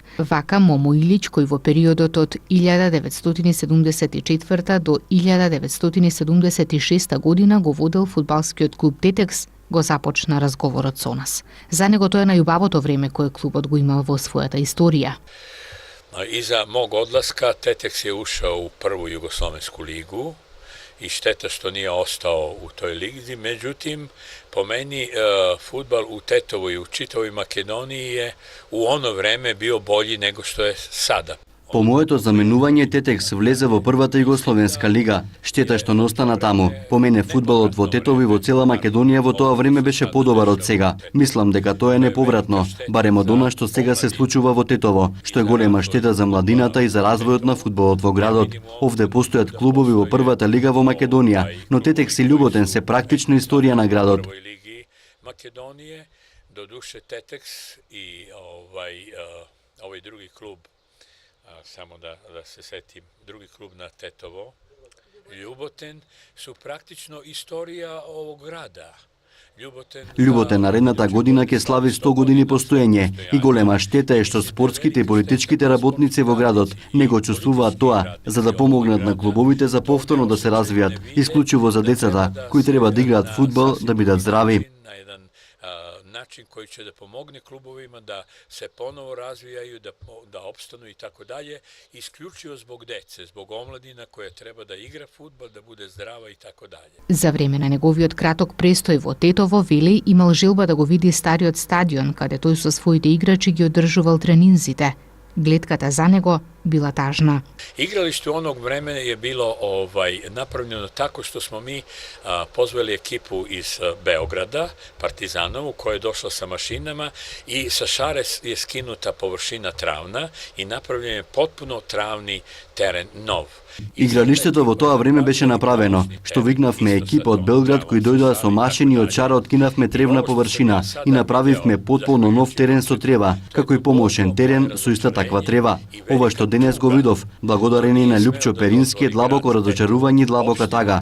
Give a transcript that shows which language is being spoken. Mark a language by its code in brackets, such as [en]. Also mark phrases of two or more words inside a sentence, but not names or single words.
[mk] Вака Момо Илич, кој во периодот од 1974 до 1976 година го водел фудбалскиот клуб Тетекс, го започна разговорот со нас. За него тоа е најубавото време кое клубот го имал во својата историја. [sr] Iza mog odlaska Teteks je ušao u prvu Jugoslovensku ligu i šteta što nije ostao u toj ligi. Međutim, po meni fudbal u Tetovu i u čitavoj Makedoniji je u ono vreme bio bolji nego što je sada. [mk] По моето заменување Тетекс влезе во првата Југословенска лига. Штета што не остана таму. По мене фудбалот во Тетово и во цела Македонија во тоа време беше подобар од сега. Мислам дека тоа е неповратно, барем од она што сега се случува во Тетово, што е голема штета за младината и за развојот на фудбалот во градот. Овде постојат клубови во првата лига во Македонија, но Тетекс и Љуботен се практично историја на градот. Македонија, додуше Тетекс и овој други клуб, [sr] samo da se setim, drugi klub na Tetovo, Ljuboten, su praktično istorija ovog grada. [mk] Љуботен наредната година ќе слави 100 години постоење и голема штета е што спортските и политичките работници во градот не го чувствуваат тоа, за да помогнат на клубовите за повторно да се развијат, исклучиво за децата, кои треба да играат фудбал да бидат здрави. [sr] Način koji će da pomogne klubovima da se ponovo razvijaju, da opstanu i tako dalje, isključivo zbog dece, zbog omladina koja treba da igra fudbal, da bude zdrava i tako dalje. [mk] За време на неговиот краток престој во Тетово, вели, имал желба да го види стариот стадион, каде тој со своите играчи ги одржувал тренинзите. Гледката за него [sr] bila tažna. Igralište onog vremena je bilo napravljeno tako što smo mi pozvali ekipu iz Beograda, Partizanovu, koja je došla sa mašinama i sa šare je skinuta površina travna i napravljen je potpuno travni teren nov. [mk] Игралиштето во тоа време беше направено, што викнавме екипа од Белград кои дојдоа со машини од шара, откинавме тревна површина и направивме потполно нов терен со трева, како и помошен терен со иста таква трева. Ова што денес го видов, благодарение на Љупчо Перински, е длабоко разочарување и длабока тага.